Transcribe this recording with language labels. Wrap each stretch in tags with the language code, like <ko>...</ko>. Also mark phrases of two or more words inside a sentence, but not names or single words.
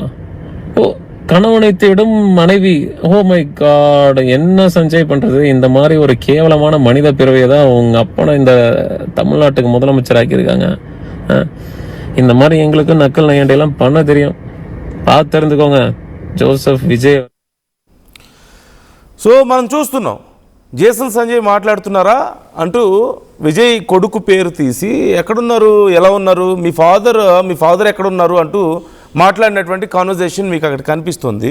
<ta>ஓ கணவனை தேடும் மனைவி.</ta> <en>Oh my God,</en> <ta>என்ன சஞ்சய் பண்றது? இந்த மாதிரி ஒரு கேவலமான மனித பிறவையை தான் உங்க அப்பனை இந்த தமிழ்நாட்டுக்கு முதலமைச்சர் ஆக்கியிருக்காங்க. இந்த மாதிரி எங்களுக்கு நக்கல் நையாண்டியெல்லாம் பண்ண தெரியும், பார்த்து தெரிஞ்சுக்கோங்க జోసెఫ్ విజయ్.</ta> <te>సో మనం చూస్తున్నాం, జేసన్ సంజయ్ మాట్లాడుతున్నారా అంటూ విజయ్ కొడుకు పేరు తీసి ఎక్కడున్నారు, ఎలా ఉన్నారు, మీ ఫాదర్ ఎక్కడున్నారు అంటూ మాట్లాడినటువంటి కాన్వర్జేషన్ మీకు అక్కడ కనిపిస్తుంది.</te>